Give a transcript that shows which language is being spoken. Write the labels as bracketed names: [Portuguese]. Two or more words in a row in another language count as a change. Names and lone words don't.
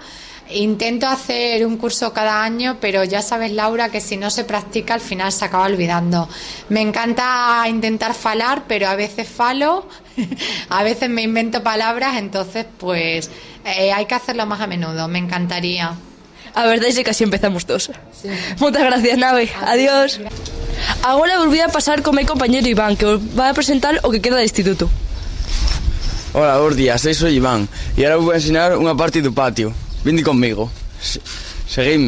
[Spanish] Intento hacer un curso cada año, pero ya sabes, Laura, que si no se practica al final se acaba olvidando. Me encanta intentar falar, pero a veces falo, a veces me invento palabras, entonces pues hay que hacerlo más a menudo, me encantaría. [Galician] A verdade é que así empezamos todos. Sí. Moitas gracias, Nave. Adiós. Agora volví a pasar con meu compañero Iván, que os vai a presentar o que queda do instituto. Hola, bons días, soy Iván e agora vos vou ensinar unha parte do patio. Vinde conmigo. Seguidme.